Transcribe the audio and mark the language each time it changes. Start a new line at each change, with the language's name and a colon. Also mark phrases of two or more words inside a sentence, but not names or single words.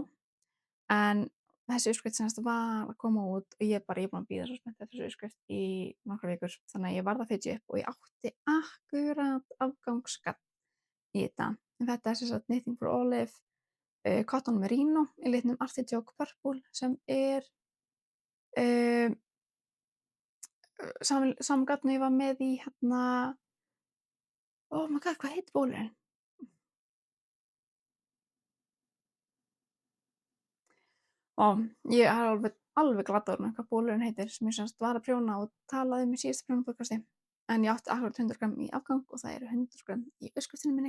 Icelandic: En þessi uppskrift sem sagt var að koma út og ég er búin að bíða svo spennt eftir þessu uppskrift í nokkrar vikur, þannig að ég varð að fitja upp og ég átti akkúrat afgangsgagn í þetta. En þetta er sem sagt Knitting for Olive, Cotton Merino í litnum Artichoke Purple sem er sami gagn og ég var með í hérna,
English: oh my god,
Icelandic: hvað heitir bólurinn? Ég er alveg glataður með hvað bólurinn heitir sem ég sem sagt var að prjóna og talaði um í síðasta prjónapodcasti. En ég átti akkúrat 100 g í afgang og það eru 100 g í uppskriftinni minni.